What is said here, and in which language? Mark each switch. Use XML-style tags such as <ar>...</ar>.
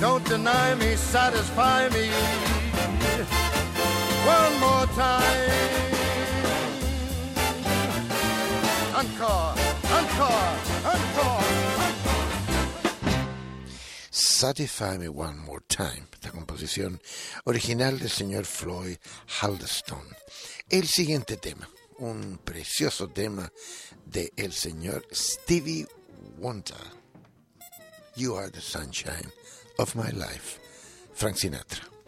<en>Don't deny me, satisfy me one more time. Encore, encore, encore, encore. Satisfy me one more time.</en> <es>Esta composición original del señor Floyd Haldeston. El siguiente tema, un precioso tema de el señor Stevie Wonder.</es> <en>You are the sunshine of my life. Frank Sinatra.</en>